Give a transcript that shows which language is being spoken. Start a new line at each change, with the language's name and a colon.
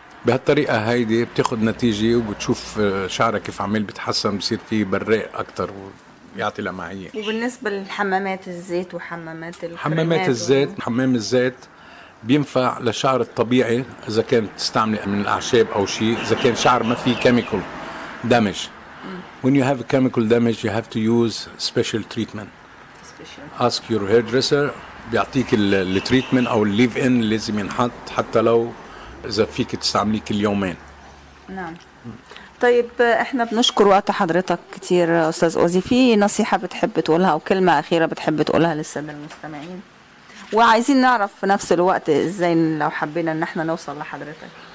Arabic: بهالطريقة هايدي بتاخد نتيجة وبتشوف شعرك كيف عمل بتحسن، بصير فيه براق أكتر ويعطي لمعية. وبالنسبة للحمامات الزيت وحمامات حمامات الزيت حمام الزيت بينفع لشعر الطبيعي، إذا كانت تستعمل من الأعشاب أو شيء، إذا كان شعر ما فيه chemical damage.
English: When you have a chemical damage you have to use special treatment. Ask your hairdresser
Arabic: بيعطيك التريتمنت أو الليف إن اللي لازم ينحط، حتى لو إذا فيك تستعملي كل يومين. نعم. طيب إحنا بنشكر وقت حضرتك كتير أستاذ أوزي. في نصيحة بتحب تقولها أو كلمة أخيرة بتحب تقولها للسادة المستمعين، وعايزين نعرف في نفس الوقت إزاي لو حبينا إن إحنا نوصل لحضرتك؟